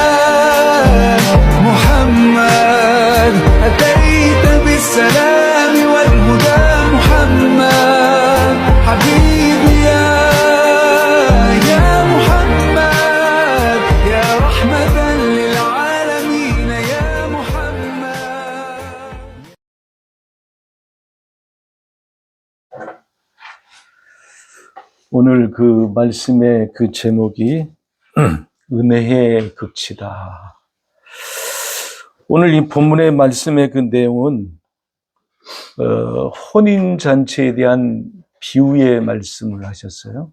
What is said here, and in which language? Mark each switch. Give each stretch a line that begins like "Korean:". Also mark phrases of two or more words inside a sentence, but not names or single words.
Arabic: محمد أتيت بالسلام والهدى محمد حبيبي يا محمد يا رحمة للعالمين يا محمد.
Korean: 오늘 그 말씀의 그 제목이 은혜의 극치다. 오늘 이 본문의 말씀의 그 내용은 혼인잔치에 대한 비유의 말씀을 하셨어요.